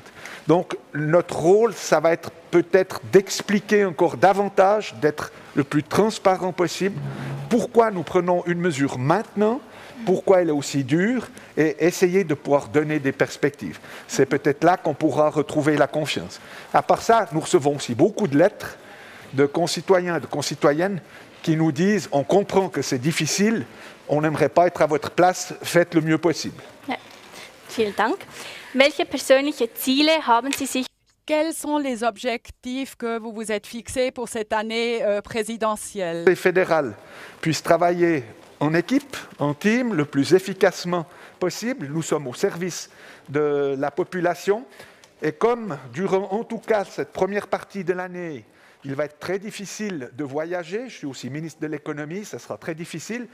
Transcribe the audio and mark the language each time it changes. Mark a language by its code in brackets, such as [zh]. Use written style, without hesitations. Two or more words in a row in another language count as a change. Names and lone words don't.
[fr] Donc, notre rôle, ça va être peut-être d'expliquer encore davantage, d'être le plus transparent possible, pourquoi nous prenons une mesure maintenant, pourquoi elle est aussi dure, et essayer de pouvoir donner des perspectives. C'est peut-être là qu'on pourra retrouver la confiance. À part ça, nous recevons aussi beaucoup de lettres de concitoyens et de concitoyennes qui nous disent « on comprend que c'est difficile, on n'aimerait pas être à votre place, faites le mieux possible ». [de] Ja. Vielen Dank. Welche persönliche Ziele haben Sie sich? [fr] Quels sont les objectifs que vous vous êtes fixés pour cette année présidentielle? Que le fédéral puisse travailler en équipe, en team, le plus efficacement possible. Nous sommes au service de la population. Et comme durant, en tout cas, cette première partie de l'année, il va être très difficile de voyager, je suis aussi ministre de l'économie, ça sera très difficile.